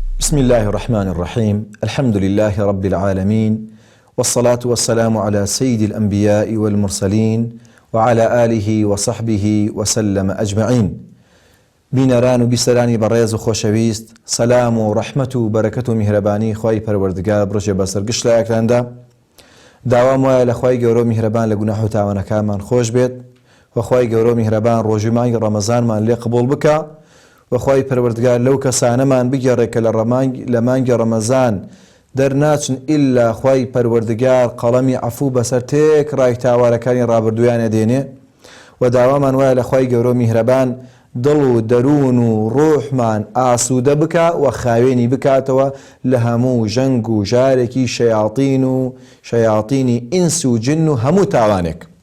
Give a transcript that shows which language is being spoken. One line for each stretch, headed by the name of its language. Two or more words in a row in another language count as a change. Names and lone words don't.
Arabic: بسم الله الرحمن الرحيم الحمد لله رب العالمين والصلاة والسلام على سيد الأنبياء والمرسلين وعلى آله وصحبه وسلم أجمعين.
Central Kurdish: بینەران و بیسەرانی بەڕێز و خۆشەویست، سەلام و ڕەحمەت و بەرەکەت و میهرەبانی خوای پەروەردگار بڕۆژێ بەسەر گشت لایەکتاندا. داوام وایە لە خوای گەورە و میهرەبان لە گوناح و تاوانەکانمان خۆش بێت و خوای گەورە و میهرەبان ڕۆژی مانگی ڕەمەزانمان لێ قبوڵ بکە و خوای پەروەردگار لەو کەسانەمان بگێڕێ کە لە مانگی ڕەمەزان دەرناچن ئیلا خوای پەروەردگار قەڵەمی عەفوو بەسەر تێکڕای تاوانەکانی ڕابردوویانە دێنێ و داوامان وایە لە خوای گەورە و میهرەبان دڵ و دەروون و ڕۆحمان ئاسوودە بکە و خاوێنی بکاتەوە لە هەموو ژەنگ و ژارێکی شەیاطینی ئینس و جن و هەموو تاوانێک.